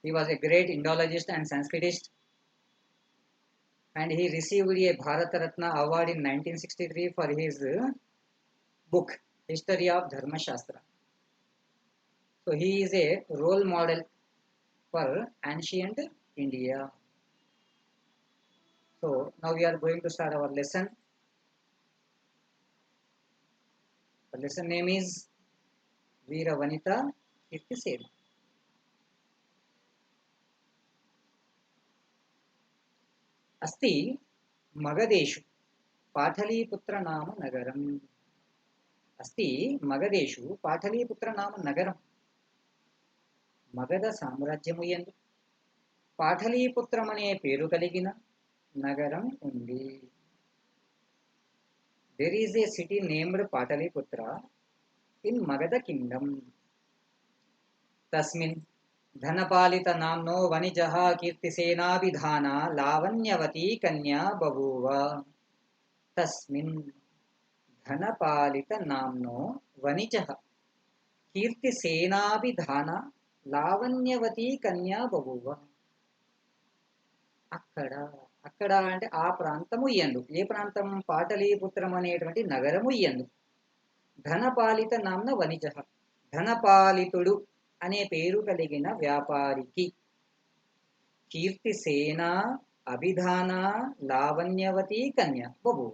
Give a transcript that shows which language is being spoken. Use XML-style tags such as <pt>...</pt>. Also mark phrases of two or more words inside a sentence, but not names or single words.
<en>He was a great Indologist and Sanskritist, and he received a Bharat Ratna award in 1963 for his book History of Dharma Shastra. So he is a role model for ancient India. So now we are going to start our lesson. The lesson name is Veera Vanita Kirtisena.</en> <sa>अस्ति मगधेषु पाटलीपुत्र नाम नगरम्. अस्ति मगधेषु पाटलीपुत्र नाम नगरम्.</sa> <te>మగధ సామ్రాజ్యము యందు పాటలీపుత్రమనే పేరు కలిగిన నగరం ఉంది.</te> <en>There is a city named Pataliputra in Magadha kingdom.</en> <sa>तस्मिन् धनपालित नाम्नो वणिजः कीर्तिसेनाभिधाना लावण्यवती कन्या बभूव. तस्मिन् धनपालित नाम्नो वणिजः कीर्तिसेनाभिधाना లావణ్యవతి కన్యా బభూవ.</sa> <te>అక్కడ అక్కడ అంటే ఆ ప్రాంతము ఇయ్యందు. ఏ ప్రాంతం? పాటలీపుత్రం అనేటువంటి నగరము ఇయ్యందు.</te> <sa>ధనపాలిత నామ్న వణిజ,</sa> <te>ధనపాలితుడు అనే పేరు కలిగిన వ్యాపారికి</te> <sa>కీర్తిసేన అభిధాన లావణ్యవతి కన్య బభూవ.</sa>